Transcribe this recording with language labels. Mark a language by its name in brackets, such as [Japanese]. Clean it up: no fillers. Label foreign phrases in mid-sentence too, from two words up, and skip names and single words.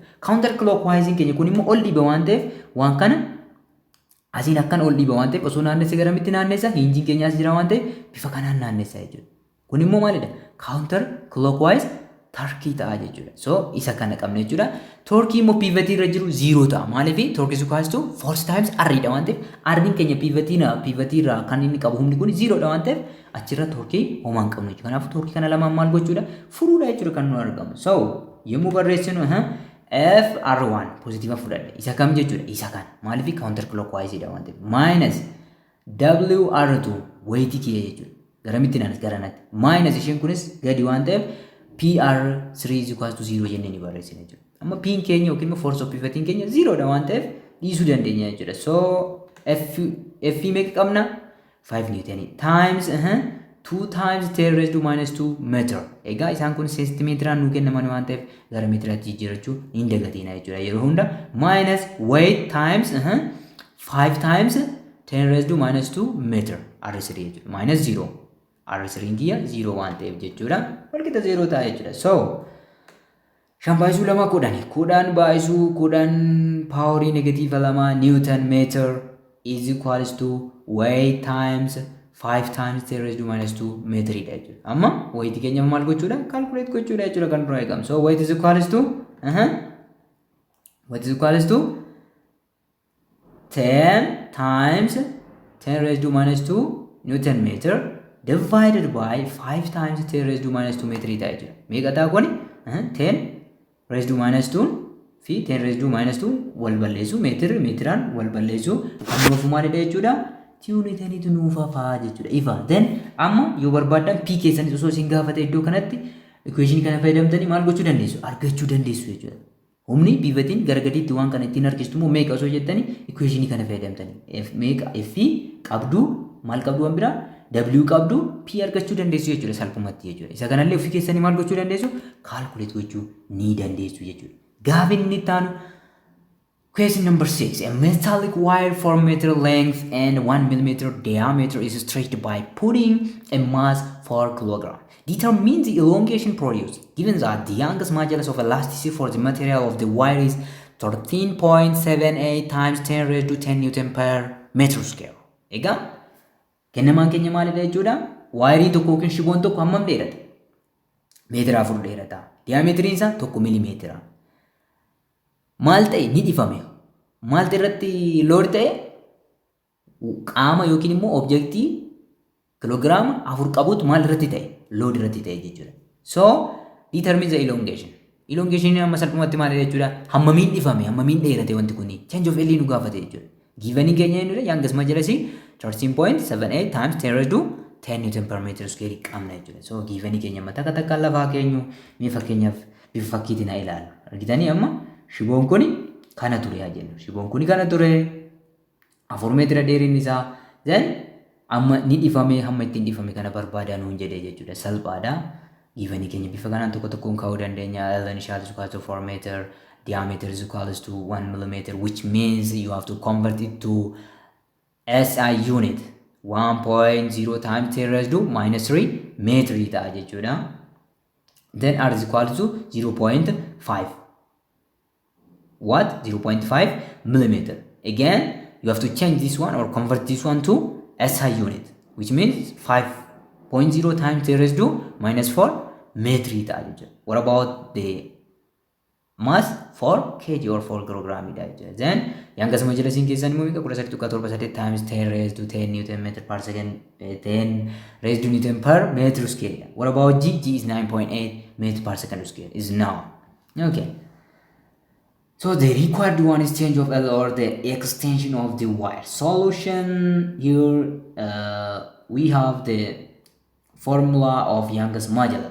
[English] Counter clockwise [Oromo] keenya kun immoo ol dhiiba waan ta'eef waan kana asiin akkan ol dhiiba waan ta'eef osoo naannesse garamitti naannessa hinjiin keenya as jira waan ta'eef bifa kanaan naannessa jechuudha. Kun immoo maalidha? [English] Counter clockwise torque [Oromo] ta'a jechuudha. So isa kana qabna jechuudha. Torque immoo pivot irra jiru 0 ta'a. Maaliif [English] torque is equals to force times r [Oromo] dha waan ta'eef r keenya pivot irra kan inni qabu humni kun 0 dha waan ta'eef achirra torque homaa hin qabnu jechuudha. Kanaafuu torque kana lamaan maal gochuudha? Furuudha jechuudha kan nu argamu. So yommuu barreessinu FR1 positive fudhadha. Isa kam jechuudha? Isa kan. Maaliif [English] counter clockwise [Oromo] dha waan ta'eef [English] minus WR2 weight [Oromo] kiyya jechuudha. Garamitti naanis garanatti. Minus isheen kunis gadi waan ta'eef [English] PR3 is equals to 0 [Oromo] jennee ni barreessina jechuudha. Amma P keenya yookiin [English] force of pivoting [Oromo] keenya 0 dha waan ta'eef dhiisuu dandeenya jechuudha. So F meeqa qabna? [English] 5 Newton times 2 times 10 raised to minus 2 meter. [Oromo] Egaa isaan kun sentimeetiraan nu kennaman waan ta'eef gara meetiraatti jijjiirachuu hin dagatina jechuudha. Yeroo hunda [English] minus weight times 5 times 10 raised to minus 2 meter R3 jechuudha. Minus 0. [Oromo] R3 kiyya 0 waan ta'eef jechuudha. Walqixa 0 ta'a jechuudha. So shan baay'isuu lama kudhan baay'isuu kudhan paaworii negatiiva lama [English] Newton meter is equals to weight times 5 times 10 raised to minus 2 [Oromo] meteridha jechuudha. Amma weight keenya maal gochuudha? Calculate gochuudha jechuudha kan dura eegamu. [English] So weight is equals to 10 times 10 raised to minus 2 Newton meter divided by 5 times 10 raised to minus 2 [Oromo] meteridha jechuudha. Meeqa ta'a kuni? [English] 10 raised to minus 2 [Oromo] fi [English] 10 raised to minus 2 [Oromo] wal balleessu meetiraan wal balleessu kan nuuf maalidha jechuudha. Tiyoonitaniitu nuuf hafaa jechuudha. Ifa. Then amma yoo barbaadan P keessanis osoo isin gaafate iddoo kanatti equation kana fayyadamtanii maal gochuu dandeessu? Argachuu dandeessu jechuudha. Humni biivatiin gara gadiitti waan kana ittiin argistu immoo meeqa osoo jettanii equation kana fayyadamtanii. Meeqa F qabdu maal qabdu waan biraa? W qabdu P argachuu dandeessu jechuudha salphumatti jechuudha. Isa kanallee ofii keessanii maal gochuu dandeessu? Calculate gochuu ni dandeessu jechuudha. Gaaffiin inni itti aanu [English] question number 6. A metallic wire 4 meter length and 1 millimeter diameter is stretched by putting a mass 4 kilogram. Determine the elongation produced. Given that the youngest modulus of elasticity for the material of the wire is 13.78 times 10 raised to 10 Newton per meter square. [Oromo] Egaa kennamaan keenya maalidha jechuudha? Waayirii tokko yookiin shiboon tokko hammam dheerata? Meetira 4 dheerata. Diiyaameetiriin isaa 1 milimeetira. Maal ta'e ni dhifame. Maal irratti lood ta'e? Qaama yookiin immoo objektii kiloogiraama 4 qabutu maal irratti ta'e? Load irratti ta'e jechuudha. [English] So determine the elongation. [Oromo] Elongation amma salphumatti maalidha jechuudha? Hammamiin dhifame, hammamiin dheerate wanti kuni. [English] Change of L [Oromo] nu gaafate jechuudha. [English] Given [Oromo] keenya inni [English] youngest modulus 13.78 times 10 raised to 10 Newton per meter square [Oromo] qabna jechuudha. So given keenya amma takka lafaa keenyu mee fakkeenyaaf bifa fakkiitiin haa ilaalu. Argitanii amma shiboon kuni kana ture haa jennu. Shiboon kuni kana ture 4 meetira dheerinni isaa. Then amma ni dhifame hamma ittiin dhifame kana barbaadaa nuun jedhee jechuudha. Salphaadha. Given keenya bifa kanaan tokko tokkoon kaa'uu dandeenya. [English] L initial is equal to 4 meter. Diameter is equals to 1 millimeter, which means you have to convert it to SI unit. 1.0 times 10 raised to minus 3 meter [Oromo] ta'a jechuudha. [English] Then R is equal to 0.5. What? 0.5 millimeter. Again, you have to change this one or convert this one to SI unit, which means 5.0 times 10 raised to minus 4 meter [Oromo] ta'a jechuudha. [English] What about the mass 4 kg or 4 kilogram jechuudha. Then youngest modulus [Oromo] keessan immoo meeqa [English] 13.78 times 10 raised to 10 Newton meter per second 10 raised to Newton per meter square. What about G? G is 9.8 meter per second square is now. Okay. So the required one is change of L or the extension of the wire. Solution here we have the formula of youngest modulus.